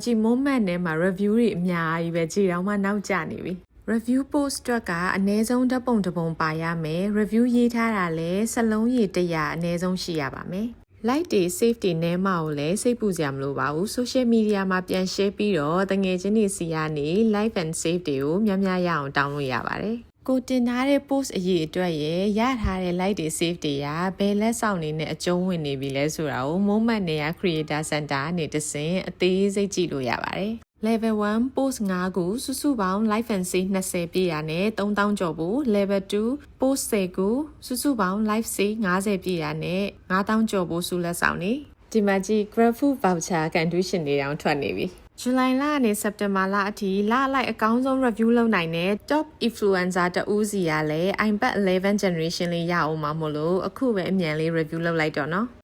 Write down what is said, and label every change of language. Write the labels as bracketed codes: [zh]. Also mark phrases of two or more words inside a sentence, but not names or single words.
[my] ကြည့် moment ထဲမှာ review တွေအများကြီးပဲကြည်တောင်မှနောက်ကျနေပြီ။ review post အတွက်ကအနည်းဆုံးဓာတ်ပုံတစ်ပုံပါရမယ်။ review ရေးထားတာလည်းစလုံးရည်100အနည်းဆုံးရှိရပါမယ်။ like တွေ save တွေ နဲမှာကိုလည်းစိတ်ပူစရာမလိုပါဘူး [en] social media [my] မှာပြန် share ပြီးတော့တငယ်ချင်းတွေစီကနေ [en] like and save [my] တွေကိုများများရအောင်တောင်းလို့ရပါတယ်ကိုတင်ထားတဲ့ post အ ရေးအတွက်ရထားတဲ့ like တွေ save တွေကဘယ်လက်ဆောင်တွေနဲ့အကျုံးဝင်နေပြီလဲဆိုတာကို moment နဲ့ [en] creator center [my] ကနေတဆ င့်အသေးစိတ်ကြည့်လို့ရပါတယ် [en] Level 1 post [my] 5ခုစုစုပေါင်း [en] live and save 20 [my] ပြည့်ရနဲ့3000ကျော်ဘူး [en] Level 2 post [my] 10ခုစုစုပေါင်း [en] live save [my] 50ပြည့်ရနဲ့9000ကျော်ဘူးစုလက်ဆောင်နေဒီမှာကြည့် [en] Grab Food voucher contribution [my] တွေတောင်ထွက်နေပြီဇူလိုင်လကနေစက်တင်ဘာလအထိလအလိုက်အကောင်းဆုံး review လုပ်နိုင်တဲ့ [en] top influencer [my] တဦးစီကလည်း iPad 11 generation လေးရအောင်မှာမို့လို့အခုပဲအမြန်လေး review လုပ်လိုက်တော့နော်